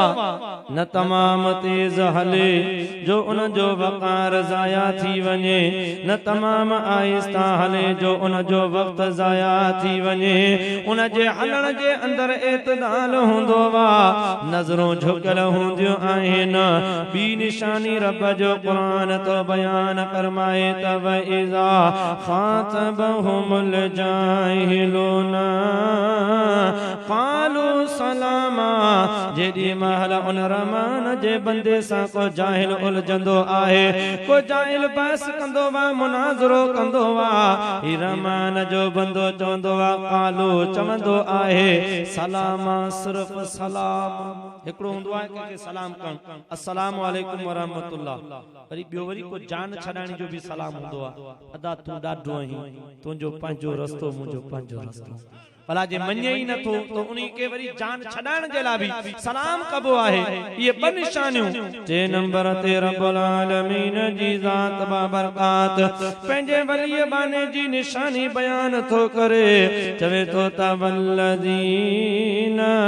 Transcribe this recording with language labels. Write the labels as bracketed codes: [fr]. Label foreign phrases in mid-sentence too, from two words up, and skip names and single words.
[sd] न तमाम तेज हले जो उन जो वक़ार ज़ाया थी वञे न तमाम आहिस्ता हले जो उन जो वक़्त ज़ाया थी वञे उन जे हलण जे अंदर एतदाल हूंदो वा नज़रों झुकल हूंदियूं आहिनि ॿी निशानी रब जो क़ुरान तो बयान फरमाए त [ar] وإذا خاطبهم الجاهلون قالوا سلام [sd] जेॾी महल उन रहमान जे बंदे सां को जाहिल उलझंदो आहे को जाहिल बहस कंदो वा मुनाज़रो कंदो वा ही रहमान जो बंदो चवंदो वा कालो चवंदो आहे सलाम सिर्फ सलाम हिकिड़ो हूंदो आहे कंहिंखे सलाम करणु [ar] السلام عليكم ورحمة الله [sd] वरी ॿियो वरी को जान छॾाइण जो बि सलाम हूंदो आहे अदा तूं ॾाढो आहीं तुंहिंजो पंहिंजो रस्तो मुंहिंजो पंहिंजो रस्तो भला जे मञे ई नथो तो उन्हीं के वरी जान छॾाइण जे लाइ बि सलाम कबो आहे ये ॿ निशानियूं टे नंबर ते [ar] رب العالمين [sd] जी ज़ात बाबरकात पंहिंजे वलीअ बाने जी निशानी बयान थो करे चवे थो त वल्लज़ीन